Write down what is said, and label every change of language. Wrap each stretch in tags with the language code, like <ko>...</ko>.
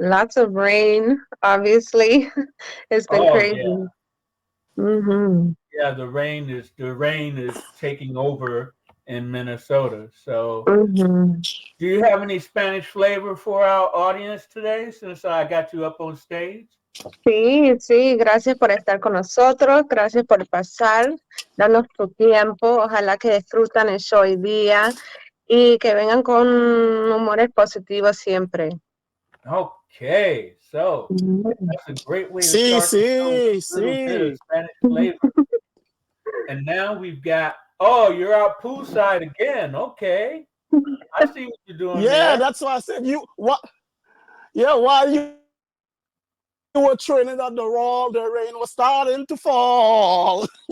<en>Lots of rain, obviously. It's been crazy. Yeah. Mm-hmm. Yeah, the rain is taking over in Minnesota. So Mm-hmm. do you have any Spanish flavor for our audience today since I got you up on stage?</en> <es>Sí, gracias por estar con nosotros, gracias por pasar, darnos tu tiempo, ojalá que disfrutan el show hoy día y que vengan con humores positivos siempre.</es> <en>Okay, so that's a great way to start the show with a little bit of Spanish flavor. And now we've got Oh, you're out poolside again. Okay. I see what you're doing Yeah, there. that's why I said you what. Yeah, while you were training on the wall, the rain was starting to fall.</en>